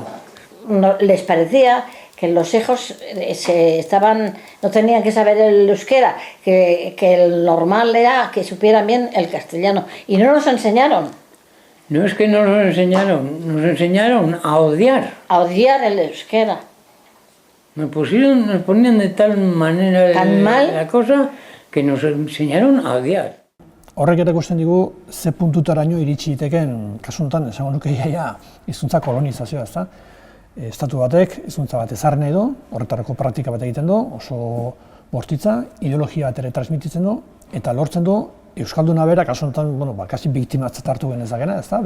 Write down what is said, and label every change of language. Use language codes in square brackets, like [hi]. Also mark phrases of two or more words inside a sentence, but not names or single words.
[es] No, les parecía que los hijos no tenían que saber el euskera, que el normal era que supieran bien el castellano, y no nos enseñaron. No es que no nos enseñaron a odiar. A odiar el euskera. Nos ponían de tal manera la cosa que nos enseñaron a odiar. [eu] Horrek erakusten digu ze puntutaraino iritsi diteken kasuntan esango nuke iaia hizkuntza kolonizazioa, ezta? Estatu batek hizkuntza bat ezarri nahi du, horretarako praktika bat egiten du, oso bortitza, ideologia bat ere transmititzen du, eta lortzen du euskalduna bera kasu honetan, kasi biktimatzat hartu genezakena, ezta?